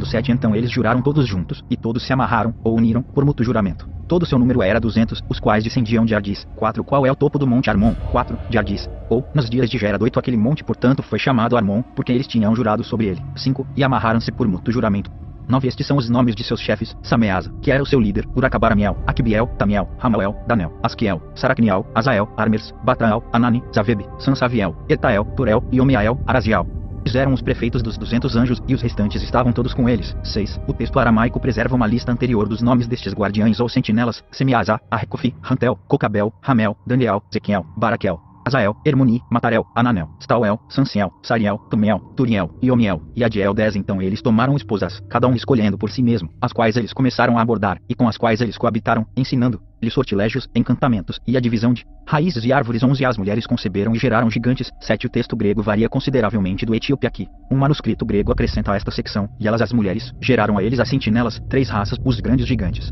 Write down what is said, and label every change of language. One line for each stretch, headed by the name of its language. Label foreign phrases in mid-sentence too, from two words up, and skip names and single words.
Portuguese: 7 Então eles juraram todos juntos, e todos se amarraram, ou uniram, por mútuo juramento. Todo seu número era 200, os quais descendiam de Ardis. 4 Qual é o topo do monte Armon? 4 De Ardis. Ou, nos dias de Gerad. 8 Aquele monte portanto foi chamado Armon, porque eles tinham jurado sobre ele. 5 E amarraram-se por mútuo juramento. 9 Estes são os nomes de seus chefes: Sameasa, que era o seu líder, Uracabaramiel, Aquibiel, Tamiel, Ramael, Danel, Asquiel, Saracniel, Azael, Armers, Batael, Anani, Zaveb, Sansaviel, Etael, Turel e Omiael, Araziel. Eram os prefeitos dos 200 anjos, e os restantes estavam todos com eles. 6. O texto aramaico preserva uma lista anterior dos nomes destes guardiães ou sentinelas: Semiasa, Arrecofi, Rantel, Cocabel, Ramel, Daniel, Zequiel, Baraquel, Azael, Hermoni, Matarel, Ananel, Stauel, Sanciel, Sariel, Tumiel, Turiel, Iomiel e Adiel. 10. Então eles tomaram esposas, cada um escolhendo por si mesmo, as quais eles começaram a abordar, e com as quais eles coabitaram, ensinando-lhes sortilégios, encantamentos, e a divisão de raízes e árvores. 11. As mulheres conceberam e geraram gigantes. 7. O texto grego varia consideravelmente do etíope aqui. Um manuscrito grego acrescenta a esta secção: e elas, as mulheres, geraram a eles as sentinelas, 3 raças, os grandes gigantes.